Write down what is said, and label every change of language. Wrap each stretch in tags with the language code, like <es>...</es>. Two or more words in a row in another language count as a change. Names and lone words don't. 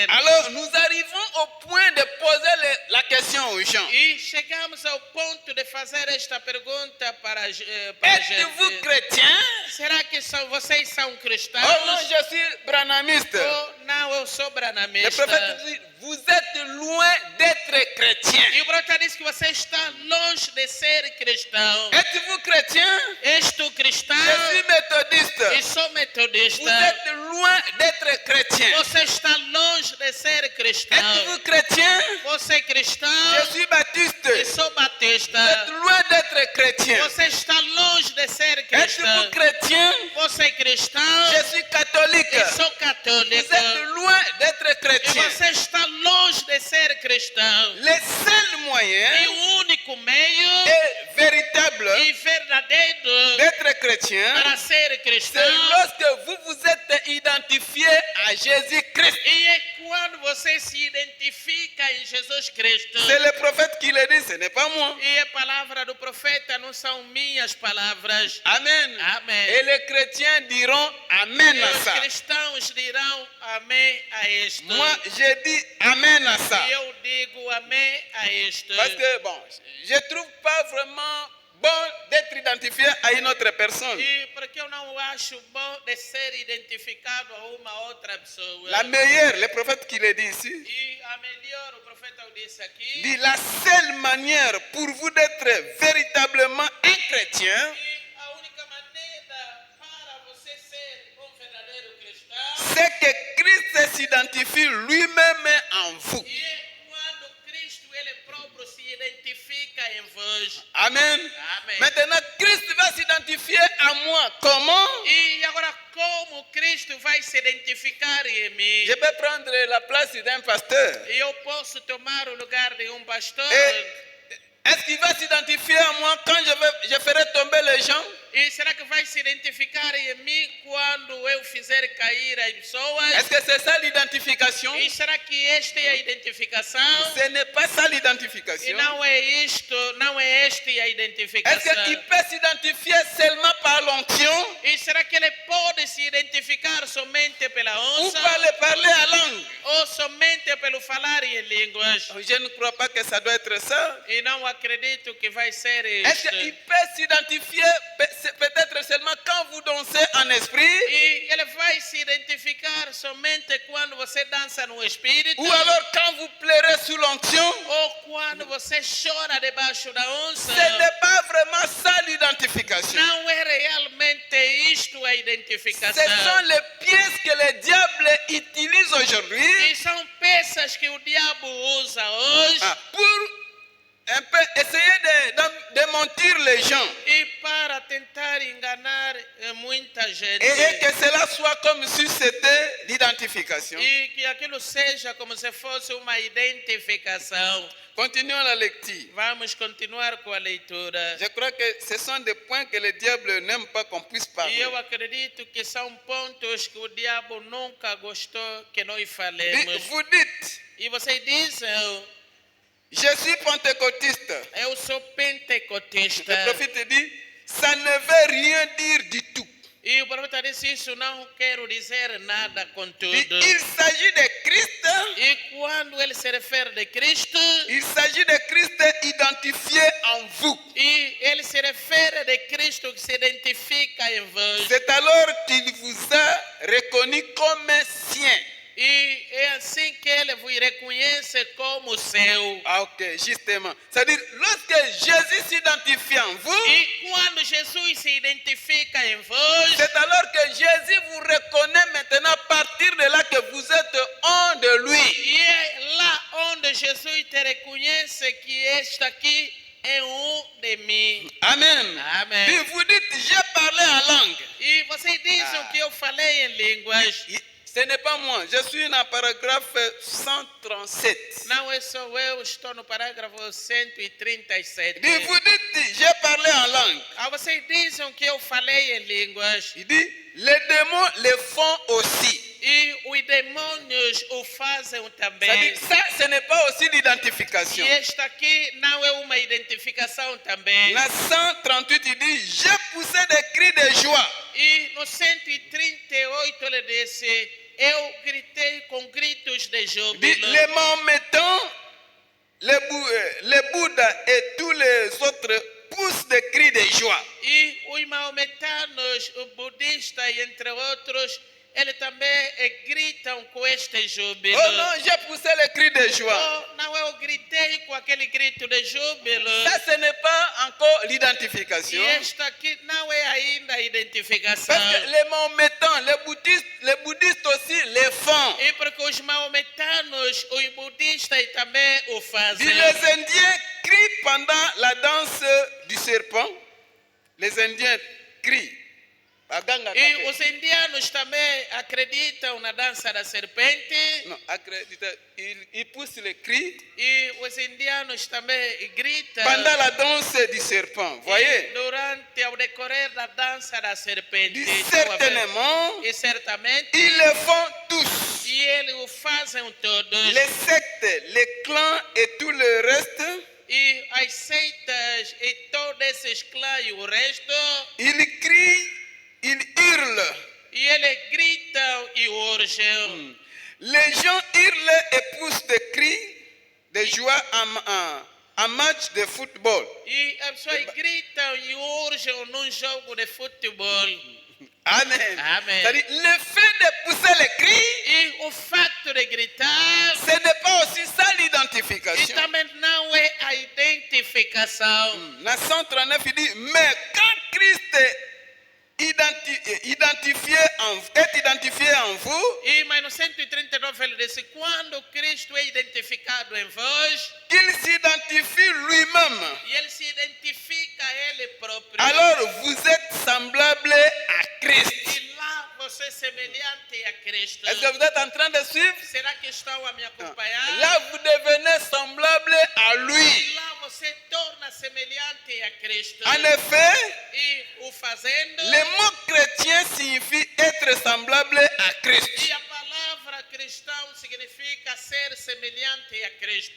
<fr>Alors, nous arrivons au point de poser la question aux gens.</fr> <pt>E chegamos ao ponto de fazer esta pergunta para a</pt> <fr>Êtes-vous</fr> <pt>gente.</pt> <fr>chrétien?</fr> <pt>Será que vocês são cristãos?</pt> <fr>Oh non, je suis branhamiste.</fr> <pt>Ou não, eu sou</pt> <fr>Le</fr> <pt>branamista.</pt> <fr>prophète dit, vous êtes loin d'être chrétien.</fr> <pt>E o profeta disse que você está longe de ser cristão.</pt> <fr>Êtes-vous chrétien?</fr> <pt>És tu cristão?</pt> <fr>Je suis méthodiste.</fr> <pt>E sou</pt> <fr>Vous</fr> <pt>metodista.</pt> <fr>êtes loin d'être chrétien.</fr> <pt>Você está longe de ser cristão.</pt> <fr>Êtes-vous chrétien?</fr> <pt>Você é cristão?</pt> <fr>Je suis baptiste.</fr> <pt>E sou</pt> <fr>Vous êtes</fr> <pt>batista.</pt> <fr>loin d'être chrétien.</fr> <pt>Você está longe de ser</pt> <fr>Êtes-vous</fr> <pt>cristão.</pt> <fr>chrétien?</fr> <pt>Você é cristão?</pt> <fr>Je suis catholique.</fr> <pt>E sou</pt> <fr>Vous</fr> <pt>católico.</pt> <fr>êtes loin d'être</fr> <pt>E</pt> <fr>chrétien.</fr> <pt>você está longe de ser cristão.</pt> <fr>Le seul</fr> <pt>E</pt> <fr>moyen</fr> <pt>o único meio</pt> <fr>est véritable</fr> <pt>e verdadeiro</pt> <fr>d'être chrétien,</fr> <pt>para ser</pt> <fr>c'est</fr> <pt>cristão</pt> <fr>lorsque vous vous êtes identifié à Jésus-Christ.</fr> <pt>e é quando quando você se identifica em Jesus Cristo.</pt> <fr>C'est le prophète qui le dit, ce n'est pas moi.</fr> <pt>E a palavra do profeta não são minhas palavras.</pt> <fr>Amen.</fr> <pt>Amen.</pt> <fr>Et les chrétiens diront Amen</fr> <pt>E</pt> <fr>à</fr> <pt>os</pt> <fr>ça.</fr> <pt>cristãos dirão amém a isto.</pt> <fr>Moi, j'ai dit Amen à ça.</fr> <pt>E eu digo amém a isto.</pt> <fr>Parce que, bon, je ne trouve pas vraiment bon d'être identifié à une autre personne.</fr> <pt>E porque eu não acho bom de ser identificado a uma outra pessoa.</pt> <fr>La meilleure, le prophète qui le dit ici,</fr> <pt>E a melhor, o profeta o disse aqui.</pt> <fr>dit la seule manière pour vous d'être véritablement un chrétien,</fr> <pt>E a única maneira para você ser verdadeiro cristão</pt> <fr>c'est que Christ s'identifie lui-même en vous.</fr> <pt>e é quando Cristo ele próprio se identifica em vós.</pt> <fr>Amen.</fr> <pt>Amen.</pt> <fr>Maintenant, Christ va s'identifier à moi. Comment?</fr> <pt>E agora como Cristo vai se identificar em mim?</pt> <fr>Je peux prendre la place d'un pasteur.</fr> <pt>E eu posso tomar o lugar de pastor?</pt> <fr>Et est-ce qu'il va s'identifier à moi quand je ferai tomber les gens?</fr> <pt>E será que vai se identificar em mim quando eu fizer cair as pessoas?</pt> <fr>Est-ce que c'est ça l'identification?</fr> <pt>E será que esta é a identificação?</pt> <fr>Ce n'est pas ça</fr> <pt>E</pt> <fr>l'identification.</fr> <pt>não é isto, não é esta a</pt> <fr>Est-ce</fr> <pt>identificação.</pt> <fr>qu'il peut s'identifier seulement par l'onction</fr> <pt>E será que ele pode se identificar somente pela</pt> <fr>ou</fr> <pt>onça?</pt> <fr>par le parler à langue?</fr> <pt>Ou somente pelo falar em línguas?</pt> <fr>Je ne crois pas que ça doit être ça.</fr> <pt>E não acredito que vai ser</pt> <fr>Est-ce</fr> <pt>isto.</pt> <fr>qu'il peut s'identifier peut-être seulement quand vous dansez en esprit?</fr> <pt>E ele vai se identificar somente quando você dança no Espírito?</pt> <fr>Ou alors quand vous pleurez sous l'onction?</fr> <pt>Ou quando você chora debaixo da onça?</pt> <fr>Ce n'est pas vraiment ça l'identification.</fr> <pt>Não é realmente isto a</pt> <fr>Ce</fr> <pt>identificação.</pt> <fr>sont les pièces que le diable utilise aujourd'hui</fr> <pt>E são peças que o diabo usa hoje</pt> <fr>pour un peu essayer de mentir les gens.</fr> <pt>e para tentar enganar muita gente.</pt> <fr>Et que cela soit comme si c'était l'identification.</fr> <pt>E que aquilo seja como se fosse uma identificação.</pt> <fr>Continuons la lecture.</fr> <pt>Vamos continuar com a leitura.</pt> <fr>Je crois que ce sont des points que le diable n'aime pas qu'on puisse</fr> <pt>E</pt> <fr>parler.</fr> <pt>eu acredito que são pontos que o diabo nunca gostou que nós falemos.</pt> <fr>Vous dites,</fr> <pt>E vocês dizem,</pt> <fr>je suis pentecôtiste.</fr> <pt>eu sou pentecostista.</pt> <fr>Le prophète dit, ça ne veut rien dire du tout.</fr> <pt>E o profeta disse isso, não quero dizer nada com tudo.</pt> <fr>Il s'agit de Christ.</fr> <pt>E quando ele se refere de Cristo,</pt> <fr>Il s'agit de Christ identifié en vous.</fr> <pt>e ele se refere de Cristo que se identifica em vós.</pt> <fr>C'est alors qu'il vous a reconnu comme sien.</fr> <pt>E é assim que ele vos reconhece como seu.</pt> <fr>Ah, ok, justement. C'est-à-dire, lorsque Jésus s'identifie en vous,</fr> <pt>E quando Jesus se identifica em vós,</pt> <fr>c'est alors que Jésus vous reconnaît maintenant à partir de là que vous êtes un de lui.</fr> <pt>e é lá onde Jesus te reconhece que este aqui é de mim.</pt> <fr>Amen.</fr> <pt>Amen.</pt> <fr>Puis vous dites, j'ai parlé en langue.</fr> <pt>E vocês dizem que eu falei em línguas.</pt> <fr>Ce n'est pas moi, je suis dans le paragraphe 137.</fr> <pt>Não é só eu, estou no parágrafo 137.</pt> <fr>Puis vous dites, j'ai parlé en langue.</fr> <pt>Vocês dizem que eu falei em línguas.</pt> <fr>Il dit, les démons le font aussi.</fr> <pt>E os demônios o fazem também.</pt> <fr>C'est-à-dire, ça, ce n'est pas aussi l'identification.</fr> <pt>E esta aqui não é uma identificação também.</pt> <fr>La 138, il dit, j'ai poussé des cris de joie.</fr> <pt>E no 138 ele disse, eu gritei com gritos de</pt> <fr>Il dit,</fr> <pt>júbilo.</pt> <fr>les Mahométans, les Bouddhas et tous les autres poussent des cris de joie.</fr> <pt>E os maometanos, os budistas, entre outros, eles também gritam com este júbilo.</pt> <fr>Oh non, j'ai poussé les cris de joie.</fr> <pt>Oh, não, eu gritei com aquele grito de júbilo.</pt> <fr>Ça, ce n'est pas encore l'identification.</fr> <pt>E esta aqui não é ainda a identificação.</pt> <fr>Parce que les Mahométans, les bouddhistes aussi les font.</fr> <pt>E porque os maometanos, os budistas também o fazem.</pt> <fr>Les Indiens crient pendant la danse du serpent. Les Indiens crient.</fr> <pt>E os indianos também acreditam na dança da serpente.</pt> <fr>Non, ils poussent les cris</fr> <pt>E os indianos também gritam</pt> <fr>pendant la danse du serpent. Voyez?</fr> <pt>durante o decorrer da dança da serpente.</pt> <fr>Certainement,</fr> <pt>E certamente</pt> <fr>ils le font tous.</fr> <pt>e e eles o fazem todos.</pt> <fr>Les sectes, les clans et tout le reste,</fr> <pt>E as seitas e todos esses clãs e o resto,</pt> <fr>ils crient, ils hurlent.</fr> <pt>e eles gritam e urgem.</pt> <fr>Les gens hurlent et poussent des cris de joie en match de football.</fr> <pt>E as pessoas gritam e urgem num jogo de futebol.</pt> <fr>Amen.</fr> <pt>Amen.</pt> <fr>C'est-à-dire, le fait de pousser les cris,</fr> <pt>E o facto de gritar,</pt> <fr>ce n'est pas aussi ça</fr> <pt>e</pt> <fr>l'identification.</fr> <pt>também não é a identificação.</pt> <fr>La 139, il dit, mais quand Christ est identifié en vous,</fr> <pt>E mas no 139 ele disse, quando Cristo é identificado em vós,</pt> <fr>qu'il s'identifie lui-même.</fr> <pt>e ele se identifica a ele próprio,</pt> <fr>Alors vous êtes semblable à Christ.</fr> <pt>e lá você é semelhante a Cristo.</pt> <fr>Est-ce que vous êtes en train de suivre?</fr> <pt>Será que estão a me acompanhar?</pt> <fr>Là, vous devenez semblable à</fr> <pt>E</pt> <fr>lui.</fr> <pt>lá você torna semelhante a Cristo.</pt> <fr>En effet,</fr> <pt>E o fazendo,</pt> <fr>le mot chrétien signifie être semblable à Christ.</fr> <pt>e a palavra cristão significa ser semelhante a Cristo.</pt>